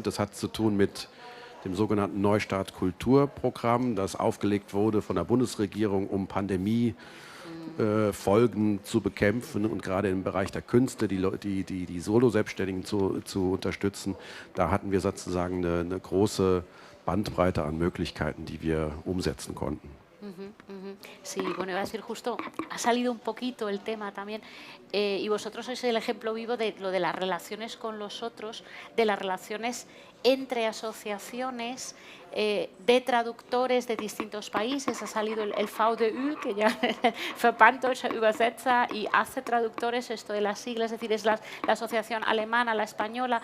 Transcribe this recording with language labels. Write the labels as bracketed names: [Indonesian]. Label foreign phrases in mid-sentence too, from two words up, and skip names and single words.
[German] Das hat zu tun mit dem sogenannten Neustart Kulturprogramm, das aufgelegt wurde von der Bundesregierung, um Pandemiefolgen zu bekämpfen und gerade im Bereich der Künste die Solo-Selbstständigen zu unterstützen. Da hatten wir sozusagen eine große Bandbreite an Möglichkeiten, die wir umsetzen konnten. [Spanish] Sí, bueno, iba a decir justo, ha salido un poquito el tema también, y vosotros sois el ejemplo vivo de lo de las relaciones con los otros, de las relaciones entre asociaciones de traductores de distintos países. Ha salido el VDÜ, que ya Verband Deutscher Übersetzer, y hace traductores, esto de las siglas, es decir, es la asociación alemana, la española.